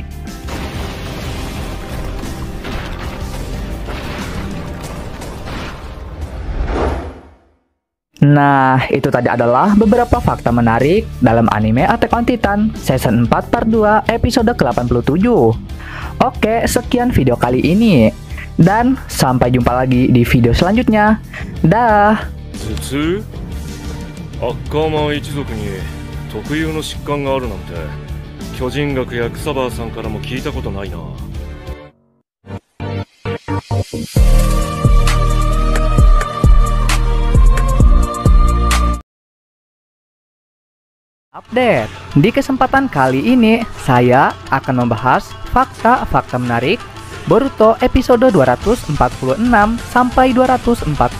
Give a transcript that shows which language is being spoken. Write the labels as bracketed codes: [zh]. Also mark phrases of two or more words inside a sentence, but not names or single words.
[id] Nah, itu tadi adalah beberapa fakta menarik dalam anime Attack on Titan Season 4 Part 2 episode ke-87. Oke, sekian video kali ini. Dan sampai jumpa lagi di video selanjutnya. Dah. [ja] 頭痛？アッカーマン一族に特有の疾患があるなんて巨人学や草葉さんからも聞いたことないな。 [id] Update. Di kesempatan kali ini, saya akan membahas fakta-fakta menarik Boruto episode 246 sampai 249.